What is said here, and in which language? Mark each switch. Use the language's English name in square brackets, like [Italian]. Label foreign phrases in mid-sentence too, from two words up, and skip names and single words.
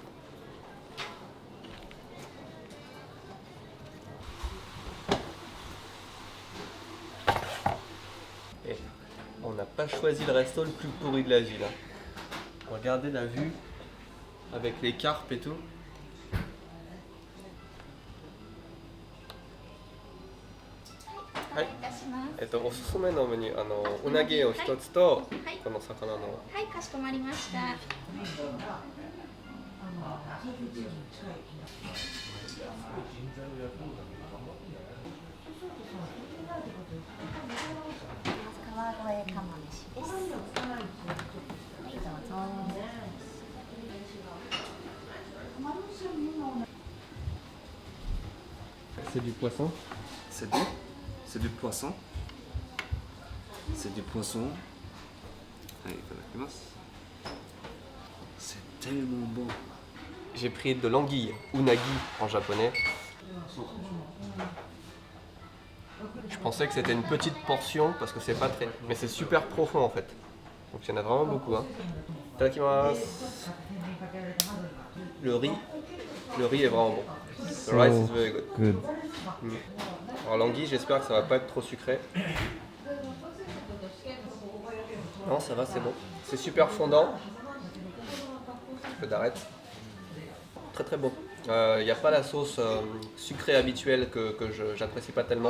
[French] On n'a pas choisi le resto le plus pourri de la ville. Regardez la vue avec les carpes et tout. [Japanese] おすすめのメニュー、うなぎを一つと、この魚の。はい、かしこまりました。川越釜飯です。はい、どうぞ。 [French] C'est du poisson. C'est du poisson. C'est du poisson. Allez, c'est tellement bon. J'ai pris de l'anguille, unagi en japonais. Je pensais que c'était une petite portion parce que c'est pas très... Mais c'est super profond en fait. Donc il y en a vraiment beaucoup. Hein. Itadakimasu. Le riz est vraiment bon. [English] The rice is very good. Good. [French] Alors l'anguille, j'espère que ça va pas être trop sucré. Non, ça va, c'est bon. C'est super fondant. Un peu d'arrête. Très très bon. Il n'y a pas la sauce sucrée habituelle que j'apprécie pas tellement.